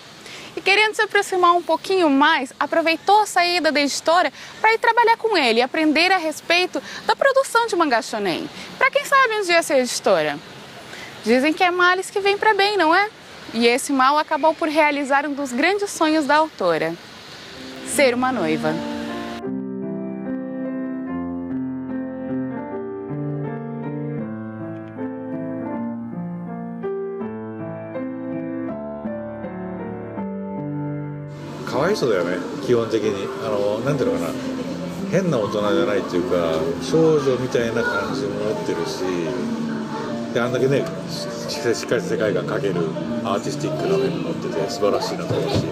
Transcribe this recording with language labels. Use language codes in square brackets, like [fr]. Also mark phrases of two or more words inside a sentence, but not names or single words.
[pt] E querendo se aproximar um pouquinho mais, aproveitou a saída da editora para ir trabalhar com ele e aprender a respeito da produção de mangá shonen. Para quem sabe um dia ser editora. Dizem que é males que vem para bem, não é? E esse mal acabou por realizar um dos grandes sonhos da autora: ser uma noiva. [ja] かわいそうだよね、基本的に。なんていうのかな、変な大人じゃないっていうか、少女みたいな感じも持ってるし、であんだけねしっかりした世界観描けるアーティスティックな面も持ってて素晴らしいなと思うし、